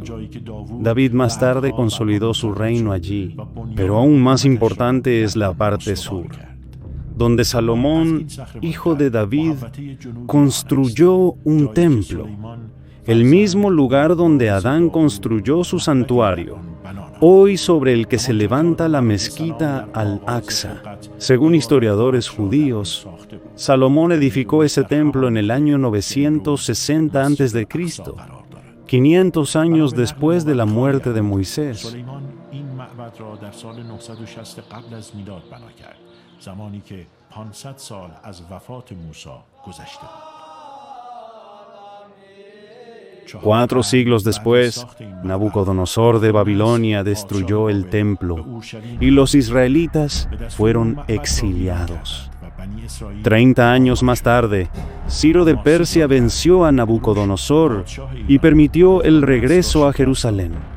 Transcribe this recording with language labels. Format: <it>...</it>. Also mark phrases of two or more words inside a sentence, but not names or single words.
<es>David más tarde consolidó su reino allí, pero aún más importante es la parte sur, donde Salomón, hijo de David, construyó un templo, el mismo lugar donde Adán construyó su santuario, hoy sobre el que se levanta la mezquita Al-Aqsa. Según historiadores judíos, Salomón edificó ese templo en el año 960 a.C., 500 años después de la muerte de Moisés.</es> <fa>زمانی که 500 سال از وفات موسی گذشته بود.</fa> <es>4 siglos después, Nabucodonosor de Babilonia destruyó el templo y los israelitas fueron exiliados. 30 años más tarde, Ciro de Persia venció a Nabucodonosor y permitió el regreso a Jerusalén.</es>